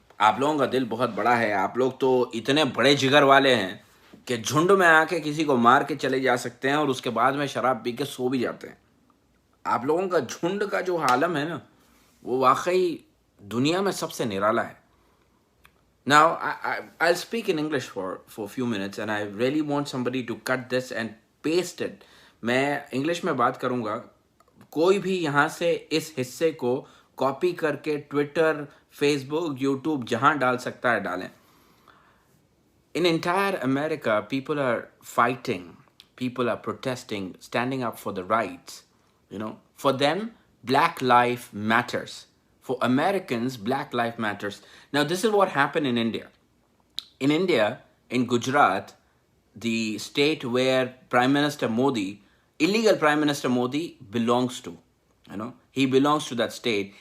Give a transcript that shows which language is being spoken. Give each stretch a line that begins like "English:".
Hindi: आप लोगों का दिल बहुत बड़ा है। आप लोग तो इतने बड़े जिगर वाले हैं कि झुंड में आके किसी को मार के चले जा सकते हैं और उसके बाद में शराब पी के सो भी जाते हैं। आप लोगों का झुंड का जो आलम है ना, वो वाकई दुनिया में सबसे निराला है।
English: Now, I'll speak in English for a few minutes and I really want somebody to cut this and paste it.
Hindi: मैं इंग्लिश में बात करूँगा, कोई भी यहाँ से इस हिस्से को कॉपी करके ट्विटर, फेसबुक, यूट्यूब जहाँ डाल सकता है डालें।
English: In entire America, people are fighting, people are protesting, standing up for the rights. For them, Black life matters. For Americans, Black life matters. Now, this is what happened in India. In India, in Gujarat, the state where Prime Minister Modi, illegal Prime Minister Modi belongs to, he belongs to that state.